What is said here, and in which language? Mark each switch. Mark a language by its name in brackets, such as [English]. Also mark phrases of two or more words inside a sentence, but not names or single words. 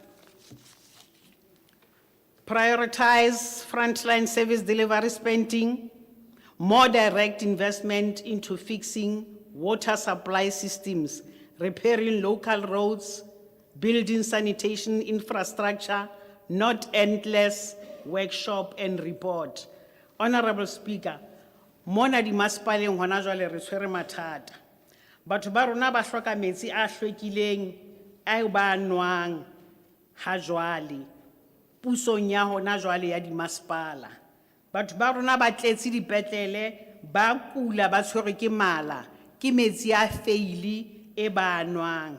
[English] prioritize frontline service delivery spending, more direct investment into fixing water supply systems, repairing local roads, building sanitation infrastructure, not endless workshop and report. Honorable Speaker, [Southern Sotho] mona di masepaleng hona jwale re tshwere mathata. Batho ba rona ba hloka metsi a hlwekileng ao ba nwang ha jwale. Pusong ya hona jwale ya di masepala. Batho ba rona ba tletse dipetlele, ba kula ba tshwere ke mala, ke metsi a feili e ba nwang.